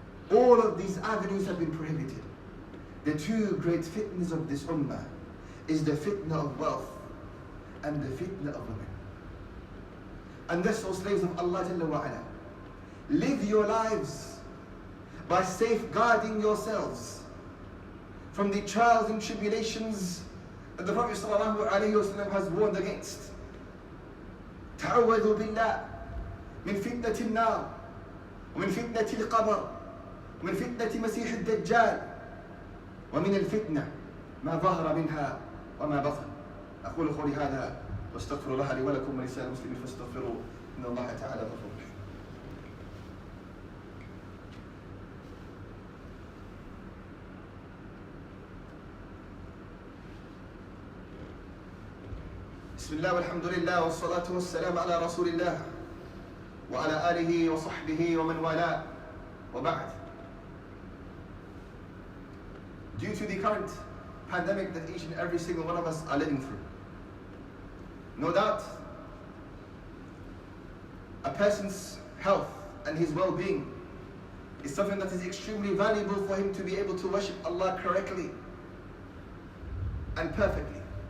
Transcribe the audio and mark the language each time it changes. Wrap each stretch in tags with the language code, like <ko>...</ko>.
<en>All of these avenues have been prohibited. The 2 great fitnas of this ummah is the fitna of wealth and the fitna of women. And thus, O slaves of Allah Jalla wa Ala, live your lives by safeguarding yourselves from the trials and tribulations that the Prophet ﷺ has warned against.</en> <ar>تعوذوا بالله من فتنة النار ومن فتنة القبر ومن فتنة مسيح الدجال ومن الفتنة ما ظهر منها وما بطن. أقول قولي هذا واستغفر الله لي ولكم ولسائر المسلمين فاستغفروه إن الله تعالى غفور رحيم. بسم الله والحمد لله والصلاة والسلام على رسول الله وعلى آله وصحبه ومن والاه وبعد.</ar> <en>Due to the current pandemic that each and every single one of us are living through, no doubt a person's health and his well-being is something that is extremely valuable for him to be able to worship Allah correctly and perfectly.</en>